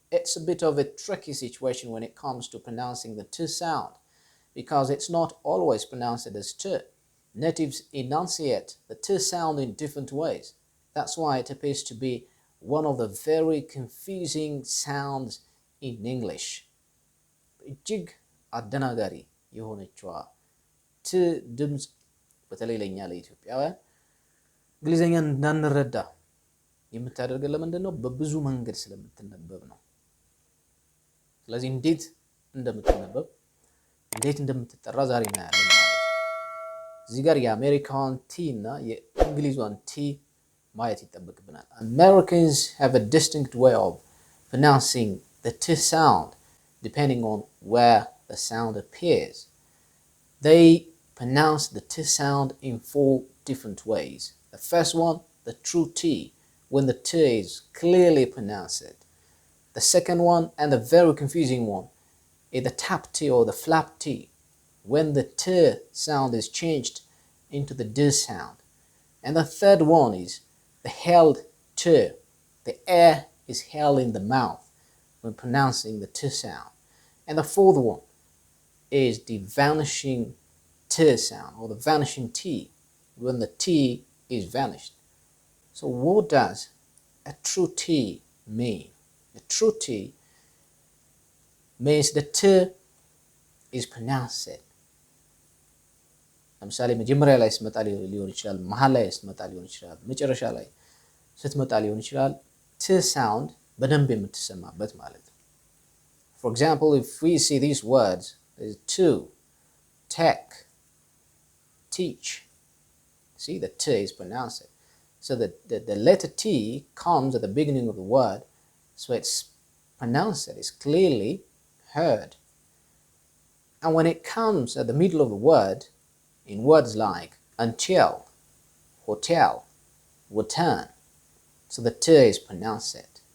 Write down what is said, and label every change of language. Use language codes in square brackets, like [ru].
[en] It's a bit of a tricky situation when it comes to pronouncing the T sound because it's not always pronounced as T. Natives enunciate the T sound in different ways. That's why it appears to be one of the very confusing sounds in English. [am] እጅግ አደናጋሪ የሆነችዋ ት ድምፅ በተለይ ለኛ ለኢትዮጵያውያን እንግሊዘኛን እንዳንረዳ የምታደርገን ለምንድን ነው? በብዙ መንገድ ስለምትነበብ ነው። ስለዚህ እንዴት እንደምትነበብ እንዴት እንደምትጠራ ዛሬ እናያለን ማለት ነው። እዚህ ጋር የአሜሪካን ቲ እና የእንግሊዟን ቲ ማየት ይጠበቅብናል። [en] Americans have a distinct way of pronouncing the T sound depending on where the sound appears. They pronounce the T sound in 4 different ways. The first one, the true T, when the T is clearly pronounced. The second one, and the very confusing one, is the tap T or the flap T, when the T sound is changed into the D sound. And the third one is the held T. The air is held in the mouth when pronouncing the T sound. And the fourth one is the vanishing T sound or the vanishing T when the T is vanished. So what does a true T mean? A true T means the T is pronounced. [am] ለምሳሌ መጀመሪያ ላይ ስትመጣ ሊሆን ይችላል፣ መሃል ላይ ስትመጣ ሊሆን ይችላል፣ መጨረሻ ላይ ስትመጣ ሊሆን ይችላል። T sound በደንብ የምትሰማበት ማለት ነው። [en] For example, if we see these words, to, tech, teach, see the T is pronounced. So the letter T comes at the beginning of the word, so it's pronounced, it's clearly heard. And when it comes at the middle of the word, in words like until, hotel, return, so the T is pronounced.